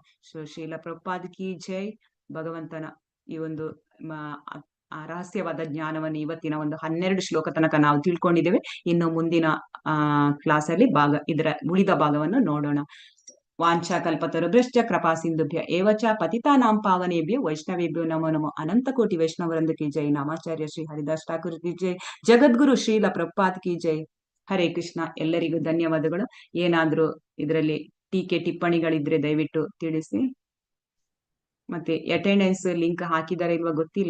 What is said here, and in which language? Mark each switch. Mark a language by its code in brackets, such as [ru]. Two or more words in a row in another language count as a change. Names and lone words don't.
[hi] श्रील प्रभुपाद की जय. [kn] ಭಗವಂತನ ಈ ಒಂದು ರಹಸ್ಯವಾದ ಜ್ಞಾನವನ್ನು ಇವತ್ತಿನ ಒಂದು 12 ಶ್ಲೋಕ ತನಕ ನಾವು ತಿಳ್ಕೊಂಡಿದ್ದೇವೆ. ಇನ್ನು ಮುಂದಿನ ಕ್ಲಾಸ್ ಅಲ್ಲಿ ಇದರ ಉಳಿದ ಭಾಗವನ್ನು ನೋಡೋಣ. [sa] ವಾಂಛಾ ಕಲ್ಪತರುಭ್ಯಶ್ಚ ಕೃಪಾ ಸಿಂಧುಭ್ಯ ಏವಚ ಪತಿತಾನಾಂ ಪಾವನೇಭ್ಯೋ ವೈಷ್ಣವೇಭ್ಯೋ ನಮೋ ನಮೋ. [hi] अनंत कोटि वैष्णववृंद की जय. नामाचार्य श्री हरिदास ठाकुर की जय. जगद्गुरु श्रील प्रभुपाद की जय. हरे कृष्ण. [kn] ಎಲ್ಲರಿಗೂ ಧನ್ಯವಾದಗಳು. ಏನಾದ್ರೂ ಇದರಲ್ಲಿ ಟೀಕೆ ಟಿಪ್ಪಣಿಗಳಿದ್ರೆ ದಯವಿಟ್ಟು ತಿಳಿಸಿ. ಮತ್ತೆ [en] attendance link [kn] ಹಾಕಿದಾರ ಇಲ್ವಾ ಗೊತ್ತಿಲ್ಲ.